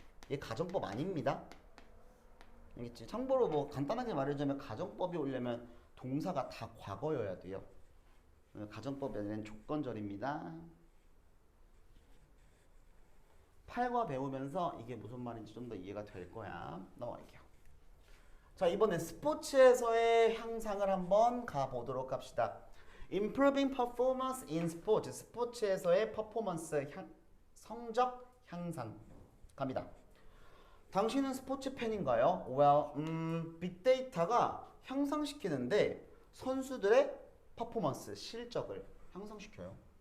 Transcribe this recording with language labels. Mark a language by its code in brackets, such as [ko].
[ko] 얘 가정법 아닙니다. 알겠지? 참고로 뭐 간단하게 말하자면 가정법이 오려면 동사가 다 과거여야 돼요. 가정법에는 조건절입니다. 8과 배우면서 이게 무슨 말인지 좀 더 이해가 될 거야. 넘어갈게요. 자 이번엔 스포츠에서의 향상을 한번 가보도록 합시다. [en] Improving performance in sports. [ko] 스포츠에서의 퍼포먼스 성적 향상 갑니다. 당신은 스포츠 팬인가요? Well, 빅데이터가 향상시키는데 선수들의 퍼포먼스, 실적을 향상시켜요.